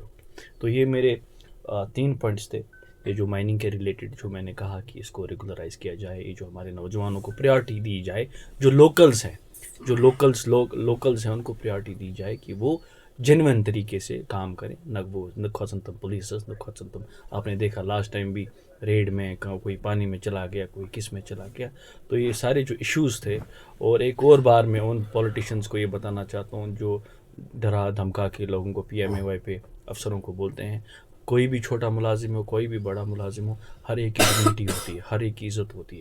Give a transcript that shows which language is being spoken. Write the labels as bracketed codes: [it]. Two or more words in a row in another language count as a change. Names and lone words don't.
[ur] تو یہ میرے 3 پوائنٹس تھے، یہ جو مائننگ کے ریلیٹڈ جو میں نے کہا کہ اس کو ریگولرائز کیا جائے، یہ جو ہمارے نوجوانوں کو پریارٹی دی جائے، جو لوکلز ہیں، جو لوکلز ہیں ان کو پریارٹی دی جائے کہ وہ جینوئن طریقے سے کام کریں، [ks] نہ کھوژن تم پولیسس، نہ کھوژن تم۔ [ur] آپ نے دیکھا [en] last time [ur] بھی ریڈ میں کوئی پانی میں چلا گیا، کوئی کس میں چلا گیا۔ تو یہ سارے جو ایشوز تھے، اور ایک اور بار میں ان پولیٹیشینس کو یہ بتانا چاہتا ہوں جو ڈرا دھمکا کے لوگوں کو PMAY پہ افسروں کو بولتے ہیں، کوئی بھی چھوٹا ملازم ہو، کوئی بھی بڑا ملازم ہو، ہر ایک کی ڈگنیٹی ہوتی ہے، ہر ایک کی عزت ہوتی ہے۔